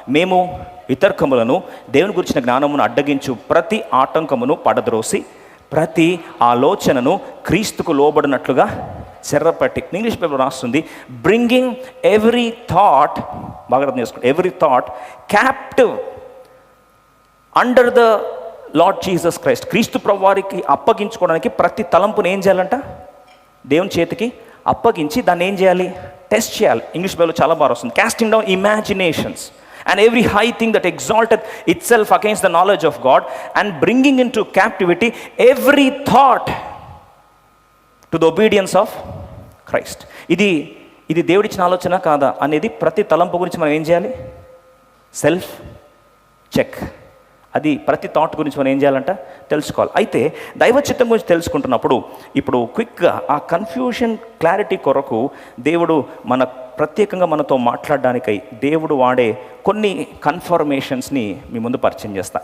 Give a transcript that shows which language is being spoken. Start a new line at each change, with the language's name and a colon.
Telugu: మేము వితర్కములను, దేవుని గురించిన జ్ఞానమును అడ్డగించు ప్రతి ఆటంకమును పడద్రోసి ప్రతి ఆలోచనను క్రీస్తుకు లోబడినట్లుగా చెర్రపట్టి, ఇంగ్లీష్ పేపర్ రాస్తుంది,
English: bringing every thought,
Telugu: బాగా అర్థం చేసుకోండి,
English: Every thought captive under the lord Jesus Christ.
Telugu: క్రీస్తు ప్రభువారికి అప్పగించుకోవడానికి ప్రతి తలంపును ఏం చేయాలంట? దేవుని చేతికి అప్పగించి దాన్ని ఏం చేయాలి? టెస్ట్ చేయాలి. ఇంగ్లీష్ పేపర్లో చాలా బాగా వస్తుంది,
English: Casting down imaginations and every high thing that exalteth itself against the knowledge of God, and bringing into captivity every thought to the obedience of Christ.
Telugu: ఇది దేవుడిచ్చిన ఆలోచన కాదా అనేది ప్రతి తలంపు గురించి మనం ఏం చేయాలి? Self check. అది ప్రతి థాట్ గురించి మనం ఏం చేయాలంట? తెలుసుకోవాలి. అయితే దైవ చిత్తం గురించి తెలుసుకుంటున్నప్పుడు ఇప్పుడు క్విక్గా ఆ కన్ఫ్యూషన్ క్లారిటీ కొరకు దేవుడు ప్రత్యేకంగా మనతో మాట్లాడడానికై దేవుడు వాడే కొన్ని కన్ఫర్మేషన్స్ని మీ ముందు పరిచయం చేస్తా.